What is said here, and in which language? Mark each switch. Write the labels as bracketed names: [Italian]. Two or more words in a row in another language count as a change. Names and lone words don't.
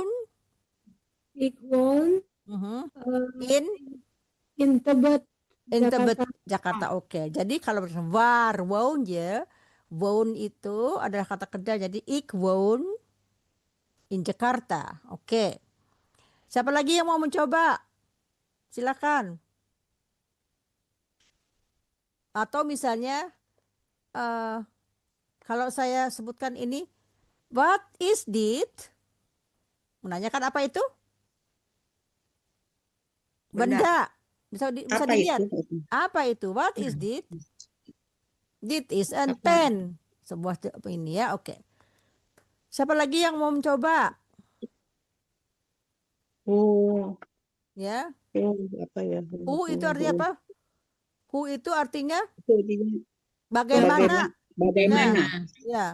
[Dutch] Ik woon in Tebet. [Indonesian] In Tebet, Jakarta. Oke. Jadi kalau [Dutch] waar woon je, [Indonesian] woon itu adalah kata kerja. [Dutch] Jadi ik woon in Jakarta. Oke. [Indonesian] Siapa lagi yang mau mencoba? Silakan. Atau misalnya kalau saya sebutkan ini, [English] what is it? [Indonesian] Menanyakan apa itu? Benda. Bisa dilihat. Apa itu? [English] What is it? It is a pen. [Indonesian] Sebuah ini ya. Oke. Siapa lagi yang mau mencoba? Ya. Apa ya? Itu artinya apa? Itu artinya bagaimana. Ya.